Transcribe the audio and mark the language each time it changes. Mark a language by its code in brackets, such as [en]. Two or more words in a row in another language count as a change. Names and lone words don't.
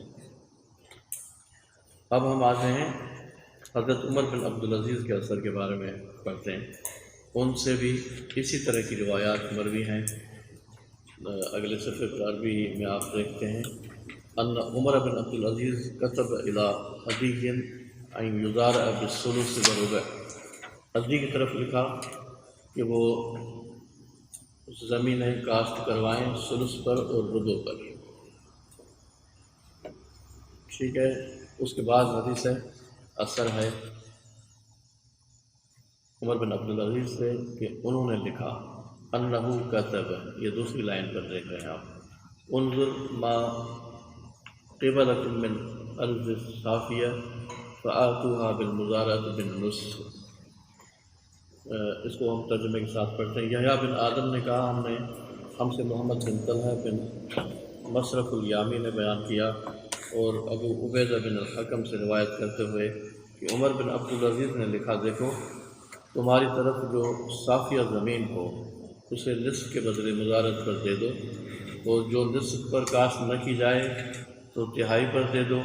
[ur] اب ہم آتے ہیں حضرت عمر بن عبدالعزیز کے اثر کے بارے میں پڑھتے ہیں. ان سے بھی اسی طرح کی روایات مروی ہیں. اگلے صفحے پر عربی میں آپ دیکھتے ہیں [ar] ان عمر بن عبدالعزیز کتب الی عدی ان یزارع بالثلث والربع. [ur] عدی کی طرف لکھا کہ وہ زمینیں کاشت کروائیں ثلث پر اور ربع پر، ٹھیک ہے. اس کے بعد حدیث اثر ہے عمر بن عبدالعزیز سے کہ انہوں نے لکھا [ar] انہو کتب، [ur] یہ دوسری لائن پر دیکھ رہے ہیں آپ، [ar] انظر ما قبلکم من ارض صافیہ فآتوها بالمزارعۃ بالنصف. [ur] اس کو ہم ترجمے کے ساتھ پڑھتے ہیں. یحییٰ بن آدم نے کہا ہم سے محمد بن طلحہ بن مصرف الیامی نے بیان کیا اور ابو عبیدہ بن الحکم سے روایت کرتے ہوئے کہ عمر بن عبدالعزیز نے لکھا دیکھو تمہاری طرف جو صافیہ زمین ہو اسے نصف کے بدلے مزارت پر دے دو، اور جو نصف پر کاشت نہ کی جائے تو تہائی پر دے دو.